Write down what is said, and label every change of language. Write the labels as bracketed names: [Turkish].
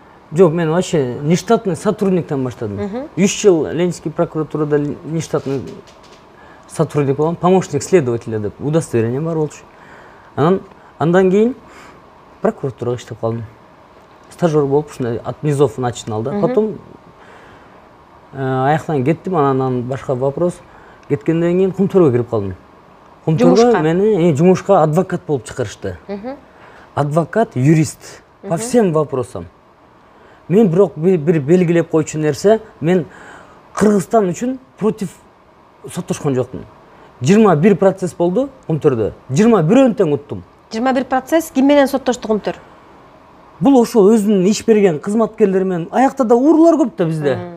[Kyrgyz] Жок, мен вообще нештатный сотрудниктен баштадым. 3 жыл Ленинский прокуратурада нештатный сотрудник болгом, помощник следователя деп удостоверение бар болчу. Андан кийин прокуратурага иштеп калдым. Стажер болуп, ушундай [Russian] от низов начинал [Kyrgyz] да. Потом аяктан кеттим, анан башка вопрос. Кеткенден кийин Кумтөргө кирип калдым. Кумтөргө мени жумушка адвокат болуп чакырышты. [Russian] Адвокат, юрист по всем вопросам. [Kyrgyz] Мен бирок бир белгилеп койчу нерсе, мен Кыргызстан үчүн против соттошкон жокмун. 21 процесс болду Кумтөрдө. 21 тең уттум. 21 процесс ким менен соттошту Кумтөр? Бул ошол өзүнүн иш берген кызматкерлери менен. Аякта да уурулар көп да бизде.